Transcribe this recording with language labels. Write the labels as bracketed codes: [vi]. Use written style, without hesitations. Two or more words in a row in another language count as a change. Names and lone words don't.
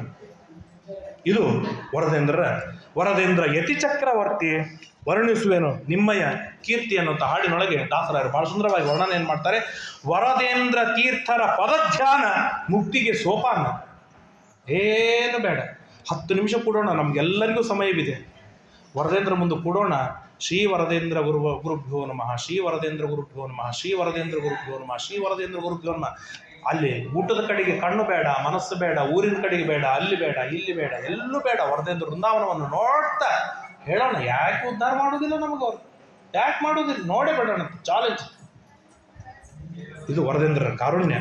[kn] ಇದು ವರದೇಂದ್ರ ಯತಿ ಚಕ್ರವರ್ತಿ ವರ್ಣಿಸುವೆನು ನಿಮ್ಮಯ ಕೀರ್ತಿ ಅನ್ನುವಂಥ ಹಾಡಿನೊಳಗೆ ದಾಸರಾಯರು ಬಹಳ ಸುಂದರವಾಗಿ ವರ್ಣನೆಯನ್ನು ಮಾಡ್ತಾರೆ. ವರದೇಂದ್ರ ತೀರ್ಥರ ಪದಧ್ಯಾನ ಮುಕ್ತಿಗೆ ಸೋಪಾನ. ಏನು ಬೇಡ, 10 ನಿಮಿಷ ಕೂಡೋಣ, ನಮಗೆಲ್ಲರಿಗೂ ಸಮಯವಿದೆ. ವರದೇಂದ್ರ ಮುಂದೆ ಕೂಡೋಣ. [sa] ಶ್ರೀ ವರದೇಂದ್ರ ಗುರುಭ್ಯೋ ನಮಃ, ಶ್ರೀ ವರದೇಂದ್ರ ಗುರುಭ್ಯೋ ನಮಃ, ಶ್ರೀ ವರದೇಂದ್ರ ಗುರುಭ್ಯೋ ನಮಃ, ಶ್ರೀ ವರದೇಂದ್ರ ಗುರುಭ್ಯೋ ನಮಃ. [kn] ಅಲ್ಲಿ ಊಟದ ಕಡೆಗೆ ಕಣ್ಣು ಬೇಡ, ಮನಸ್ಸು ಬೇಡ, ಊರಿನ ಕಡೆಗೆ ಬೇಡ, ಅಲ್ಲಿ ಬೇಡ, ಇಲ್ಲಿ ಬೇಡ, ಎಲ್ಲೂ ಬೇಡ. ವರದೇಂದ್ರ ವೃಂದಾವನವನ್ನು ನೋಡ್ತಾ ಹೇಳೋಣ. ಯಾಕೆ ಉದ್ಧಾರ ಮಾಡೋದಿಲ್ಲ ನಮಗವ್ರು? ಯಾಕೆ ಮಾಡೋದಿಲ್ಲ? ನೋಡೇ ಬೇಡೋಣ, ಚಾಲೆಂಜ್. ಇದು ವರದೇಂದ್ರರ ಕಾರುಣ್ಯ.